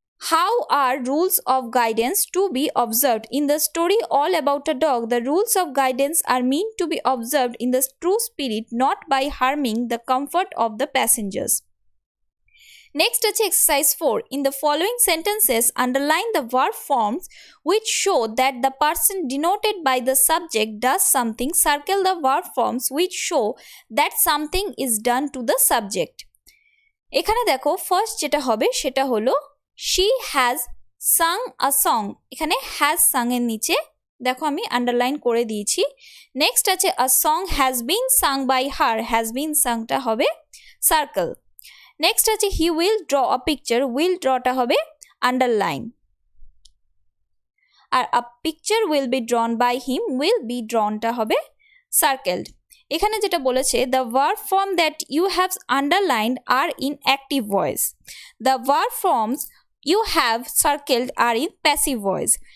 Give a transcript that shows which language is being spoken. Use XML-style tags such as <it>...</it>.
<en>How are rules of guidance to be observed? In the story All About a Dog, the rules of guidance are meant to be observed in the true spirit, not by harming the comfort of the passengers. Next is exercise 4. In the following sentences, underline the verb forms which show that the person denoted by the subject does something. Circle the verb forms which show that something is done to the subject.</en> <bn>এখানে দেখো first যেটা হবে সেটা হলো</bn> <en>she has sung a song.</en> <bn>এখানে has sung এর নিচে দেখো আমি আন্ডারলাইন করে দিয়েছি। নেক্সট আছে</bn> <en>a song has been sung by her.</en> <bn>has been sungটা হবে সার্কেল।</bn> <en>Next আছে he will draw a picture.</en> <bn>will drawটা হবে underline. আর</bn> <en>a picture will be drawn by him.</en> <bn>will be drawnটা হবে সার্কেলড। এখানে যেটা বলেছে</bn> <en>the verb form that you have underlined are in active voice. The verb forms you have circled are in passive voice.</en>